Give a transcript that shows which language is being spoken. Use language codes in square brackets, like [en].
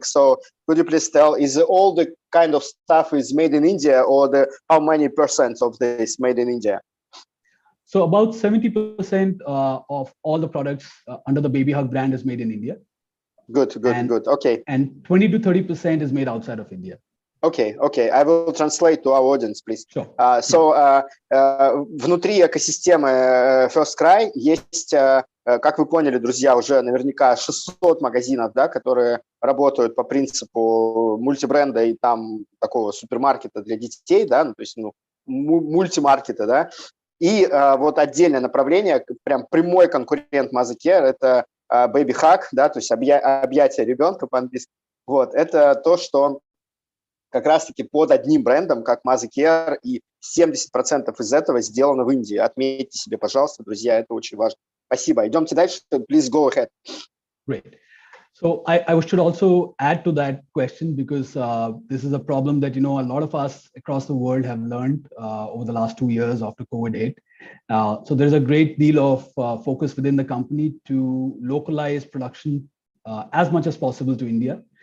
[en] So could you please tell, is all the kind of stuff is made in India, or how many percent of this made in India? So about 70% of all the products under the Baby Hug brand is made in India. Good. Okay. And 20 to 30% is made outside of India. Okay. I will translate to our audience, please. Sure. [ru] Внутри экосистемы Firstcry есть, как вы поняли, друзья, уже наверняка 600 магазинов, да, которые работают по принципу мультибренда и там такого супермаркета для детей, да, то есть мультимаркета, да. И вот отдельное направление, прям прямой конкурент Mother Care, это Baby Hug, да, то есть объятие ребенка по-английски. Вот, это то, что как раз-таки под одним брендом, как Mother Care, и 70% из этого сделано в Индии. Отметьте себе, пожалуйста, друзья, это очень важно. Спасибо. Идемте дальше. [en] Please go ahead. Great. So I should also add to that question, because this is a problem that, a lot of us across the world have learned over the last 2 years after COVID hit. So there's a great deal of focus within the company to localize production as much as possible to India.